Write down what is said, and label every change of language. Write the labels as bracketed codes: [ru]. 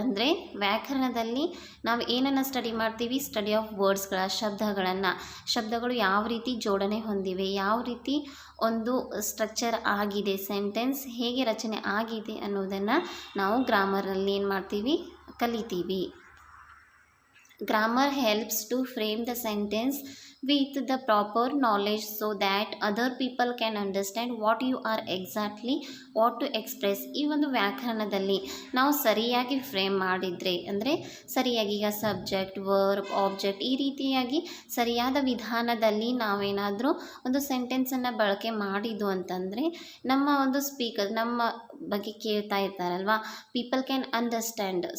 [kn] ಅಂದರೆ ವ್ಯಾಕರಣದಲ್ಲಿ ನಾವು ಏನನ್ನು ಸ್ಟಡಿ ಮಾಡ್ತೀವಿ? ಸ್ಟಡಿ ಆಫ್ ವರ್ಡ್ಸ್ಗಳ, ಶಬ್ದಗಳು ಯಾವ ರೀತಿ ಜೋಡಣೆ ಹೊಂದಿವೆ, ಯಾವ ರೀತಿ ಒಂದು ಸ್ಟ್ರಕ್ಚರ್ ಆಗಿದೆ, ಸೆಂಟೆನ್ಸ್ ಹೇಗೆ ರಚನೆ ಆಗಿದೆ ಅನ್ನೋದನ್ನು ನಾವು ಗ್ರಾಮರಲ್ಲಿ ಏನು ಮಾಡ್ತೀವಿ? ಕಲಿತೀವಿ. [en] Grammar helps to frame the sentence with the proper knowledge so that other people can understand what you are exactly what to express. [kn] ಈ ಒಂದು ವ್ಯಾಕರಣದಲ್ಲಿ ನಾವು ಸರಿಯಾಗಿ ಫ್ರೇಮ್ ಮಾಡಿದರೆ, ಅಂದರೆ ಸರಿಯಾಗಿ ಈಗ ಸಬ್ಜೆಕ್ಟ್, ವರ್ಬ್, ಆಬ್ಜೆಕ್ಟ್ ಈ ರೀತಿಯಾಗಿ ಸರಿಯಾದ ವಿಧಾನದಲ್ಲಿ ನಾವೇನಾದರೂ ಒಂದು ಸೆಂಟೆನ್ಸನ್ನು ಬಳಕೆ ಮಾಡಿದ್ದು ಅಂತಂದರೆ, ನಮ್ಮ ಒಂದು ಸ್ಪೀಕರ್ ನಮ್ಮ ಬಗ್ಗೆ ಕೇಳ್ತಾ ಇರ್ತಾರಲ್ವ, [en] People can understand.